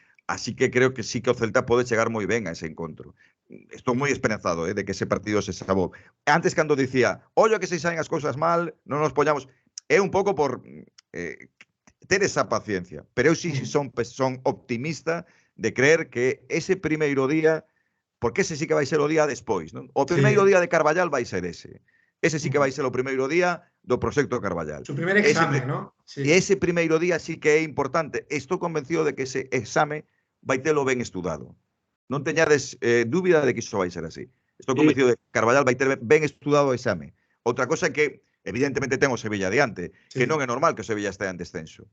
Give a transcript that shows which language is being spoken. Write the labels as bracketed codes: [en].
[gl] Así que creo que sí que o Celta pode chegar moi ben a ese encontro. Estou moi esperanzado de que ese partido se sabou. Antes, cando dicía, ollo que se saen as cousas mal, non nos poñamos... É un pouco por ter esa paciencia. Pero eu sí son optimista de creer que ese primeiro día porque ese sí que vai ser o día despois, non? O primeiro día de Carballal vai ser ese. Ese sí que vai ser o primeiro día do proxecto Carballal. [es] Su primer examen, ¿no? [gl] Sí. E ese primeiro día sí que é importante. Estou convencido de que ese exame vai telo ben estudado. Non teñades dúbida de que iso vai ser así. Estou convencido de que Carballal vai ter ben estudado o exame. Outra cosa é que evidentemente ten o Sevilla diante, que non é normal que o Sevilla estea en descenso.